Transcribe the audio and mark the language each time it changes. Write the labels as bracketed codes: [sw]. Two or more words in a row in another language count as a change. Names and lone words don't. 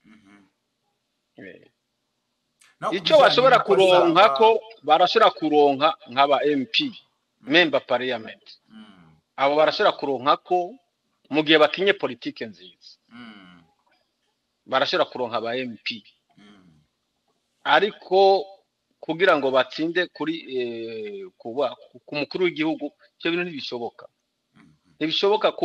[rn] icyo bashobora kuronka ko barashobora kuronka nk'aba [en] MP member parliament [rn] abo barashobora kuronka ko mu gihe bakinye politike nziza barashobora kuronka aba MP ariko kugira ngo batsinde kuri ku mukuru w'igihugu cyo bintu ntibishoboka